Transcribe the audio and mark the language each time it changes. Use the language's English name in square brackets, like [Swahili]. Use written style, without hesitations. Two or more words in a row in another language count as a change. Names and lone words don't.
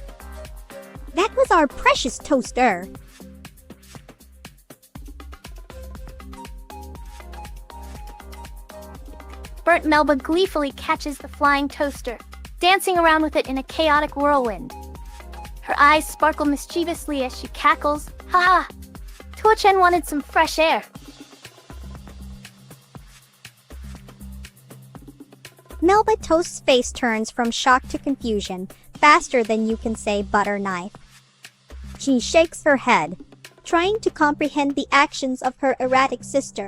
[English] That was our precious toaster. Burnt Melba gleefully catches the flying toaster, dancing around with it in a chaotic whirlwind. Her eyes sparkle mischievously as she cackles, ha ha! Tuachan wanted some fresh air. Melba Toast's face turns from shock to confusion, faster than you can say butter knife. She shakes her head, trying to comprehend the actions of her erratic sister.